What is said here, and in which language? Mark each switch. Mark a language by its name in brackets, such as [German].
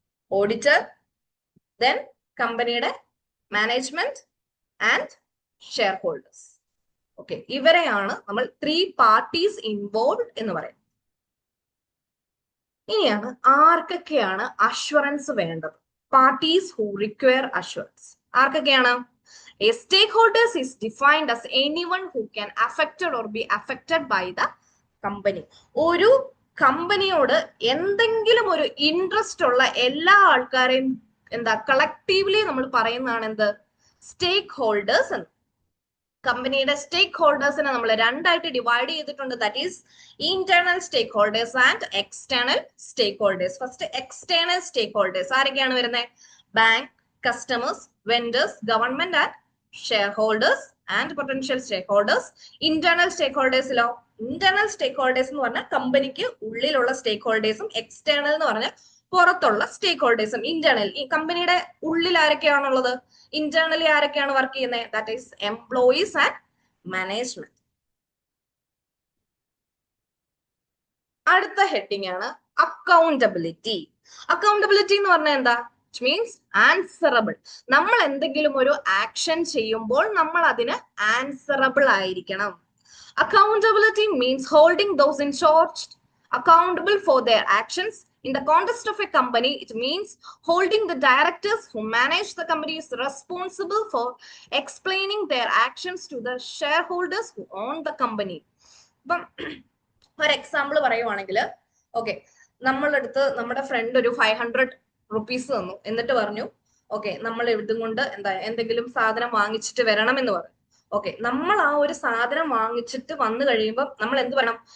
[Malayalam] Auditor, then കമ്പനിയുടെ management and share holders. Okay, ഇവരെയാണ് നമ്മൾ 3 parties involve എന്ന് പറയുന്നത്. ഇനിയാണ് ആർക്കൊക്കെയാണ് അഷ്വറൻസ് വേണ്ടത്? Parties who require assurance. ആർക്കൊക്കെയാണ്? [English] A stakeholders is defined as anyone who can affected or be affected by the company. [Malayalam] ഒരു കമ്പനിയോട് എന്തെങ്കിലും ഒരു ഇൻട്രസ്റ്റ് ഉള്ള എല്ലാ ആൾക്കാരെയും എന്താ കളക്റ്റീവ്ലി നമ്മൾ പറയുന്നതാണ് എന്ത്? സ്റ്റേക്ക് ഹോൾഡേഴ്സ് എന്ന്. കമ്പനിയുടെ സ്റ്റേക്ക് ഹോൾഡേഴ്സിനെ നമ്മൾ 2 ആയിട്ട് ഡിവൈഡ് ചെയ്തിട്ടുണ്ട്. That is internal stake holders and external stake holders. First external stake holders ആരൊക്കെയാണ് വരുന്നത്? Bank, customers, vendors, government and share holders and potential stake holders. Internal stake ഹോൾഡേഴ്സിലോ? Internal stake holders എന്ന് പറഞ്ഞാൽ കമ്പനിക്ക് ഉള്ളിലുള്ള സ്റ്റേക്ക് ഹോൾഡേഴ്സും, എക്സ്റ്റേണൽ എന്ന് പറഞ്ഞാൽ പുറത്തുള്ള സ്റ്റേക്ക് ഹോൾഡേഴ്സും. ഇന്റേണൽ ഈ കമ്പനിയുടെ ഉള്ളിൽ ആരൊക്കെയാണുള്ളത്? ഇന്റേണലി ആരൊക്കെയാണ് വർക്ക് ചെയ്യുന്നത്? That is employees and management. അടുത്ത ഹെഡിങ് ആണ് അക്കൗണ്ടബിലിറ്റി. അക്കൗണ്ടബിലിറ്റി എന്ന് പറഞ്ഞാൽ എന്താ? [English] Which means answerable. [Malayalam] നമ്മൾ എന്തെങ്കിലും ഒരു ആക്ഷൻ ചെയ്യുമ്പോൾ നമ്മൾ അതിന് ആൻസറബിൾ ആയിരിക്കണം. [English] Accountability means holding those in charge accountable for their actions. In the context of a company, it means holding the directors who manage the company is responsible for explaining their actions to the shareholders who own the company. [Malayalam] ഇപ്പം ഒരു example പറയുവാണെങ്കിൽ, okay, നമ്മളെടുത്ത് നമ്മുടെ front ഒരു 500 rupees തന്നു. എന്നിട്ട് പറഞ്ഞു, okay, നമ്മൾ ഇതും കൊണ്ട് എന്തെങ്കിലും സാധനം വാങ്ങിച്ചിട്ട് വരണം എന്ന് പറഞ്ഞു. ഓക്കെ, നമ്മൾ ആ ഒരു സാധനം വാങ്ങിച്ചിട്ട് വന്നു കഴിയുമ്പോൾ നമ്മൾ എന്ത് വേണം?